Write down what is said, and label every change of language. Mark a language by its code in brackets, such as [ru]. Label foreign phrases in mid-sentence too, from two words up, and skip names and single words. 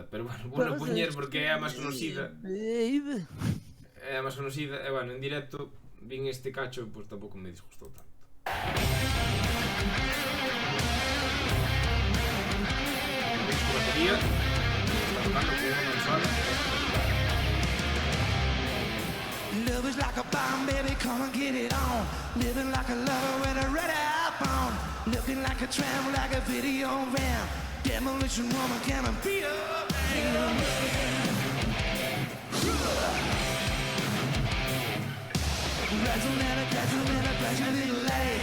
[gl] Pero bueno, vou poñer porque é a máis conocida. É a máis conocida, e bueno, en directo vin este cacho, pois tampouco me disgustou tanto. A batería está tocando con unha consola. [en] Love is like a bomb, baby, come and get it on. Living like a lover with a red iPhone. Looking like a tramp, like a video van. Demolition woman, can I be a man? Razzle-dazzle, flash a little light.